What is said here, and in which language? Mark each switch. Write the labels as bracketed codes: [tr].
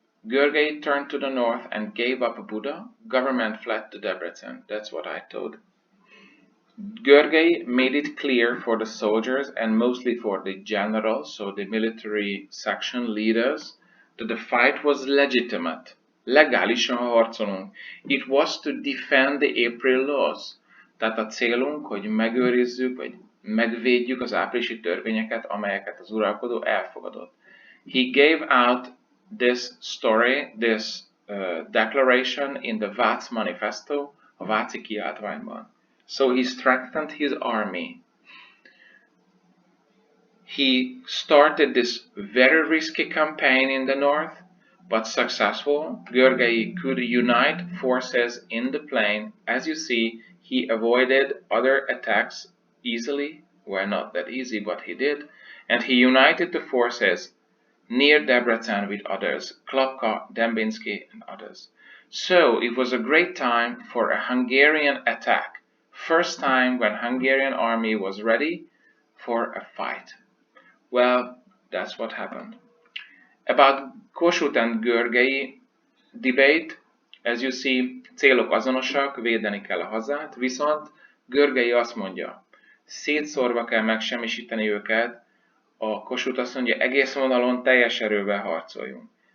[en] Görgey turned to the north and gave up Buda. Government fled to Debrecen. That's what I told. Görgey made it clear for the soldiers and mostly for the generals, so the military section leaders, that the fight was legitimate. [hu] Legálisan harcolunk. [en] It was to defend the April laws. [hu] Tehát a célunk, hogy megőrizzük, vagy megvédjük az áprilisi törvényeket, amelyeket az uralkodó elfogadott. [en] He gave out this story, this declaration in the Vác Manifesto, [hu] a Váci kiáltványban. [en] So he strengthened his army. He started this very risky campaign in the north, but successful. Görgey could unite forces in the plain. As you see, he avoided other attacks easily Well, not that easy, but he did, and he united the forces near Debrecen with others, Klapka, Dembinski, and others. So it was a great time for a Hungarian attack. First time when Hungarian army was ready for a fight. Well, that's what happened. About Kossuth and Görgei debate, as you see, [hu] célok azonosak, védeni kell a hazát, viszont Görgei azt mondja, szétszórva kell megsemmisíteni őket, a Kossuth azt mondja, egész vonalon teljes erővel harcoljunk.